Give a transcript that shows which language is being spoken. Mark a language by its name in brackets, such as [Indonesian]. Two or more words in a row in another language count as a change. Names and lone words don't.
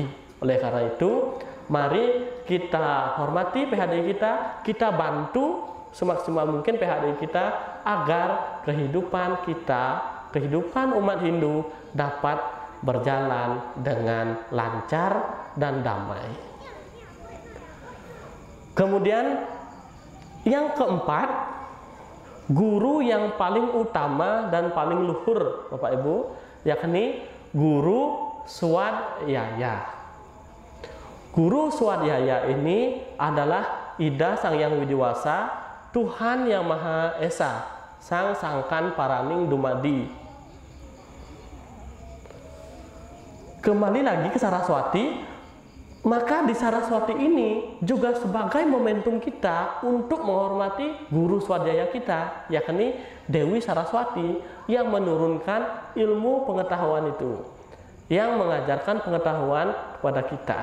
[Indonesian] Oleh karena itu, mari kita hormati PHDI kita bantu semaksimal mungkin PHDI kita agar kehidupan umat Hindu dapat berjalan dengan lancar dan damai. Kemudian yang keempat, guru yang paling utama dan paling luhur Bapak Ibu, yakni guru swadhyaya. Guru swadhyaya ini adalah Ida Sang Hyang Widiwasa, Tuhan Yang Maha Esa, [Javanese] Sang Sangkan Paraning Dumadi. [Indonesian] Kembali lagi ke Saraswati, maka di Saraswati ini juga sebagai momentum kita untuk menghormati guru swadhyaya kita, yakni Dewi Saraswati yang menurunkan ilmu pengetahuan itu, yang mengajarkan pengetahuan kepada kita.